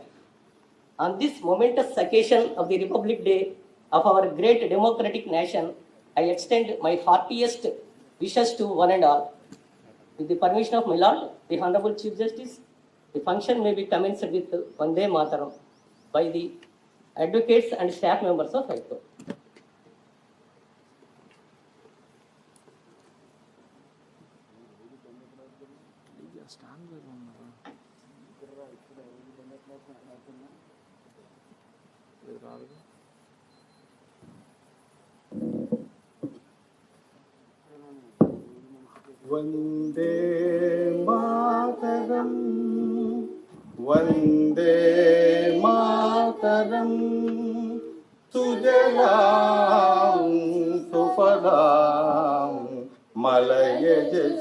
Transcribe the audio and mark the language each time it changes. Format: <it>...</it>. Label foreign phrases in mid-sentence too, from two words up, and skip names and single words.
<en>On this momentous occasion of the Republic Day of our great democratic nation, I extend my heartiest wishes to one and all. With the permission of my Lord, the Honorable Chief Justice, the function may be commenced with Vande Mataram by the advocates and staff members of High Court.</en> <te>ఇది రాదు.</te> <sa>वन्दे मातरम् वन्दे मातरम् सुजलां सुफलां मलयज</sa>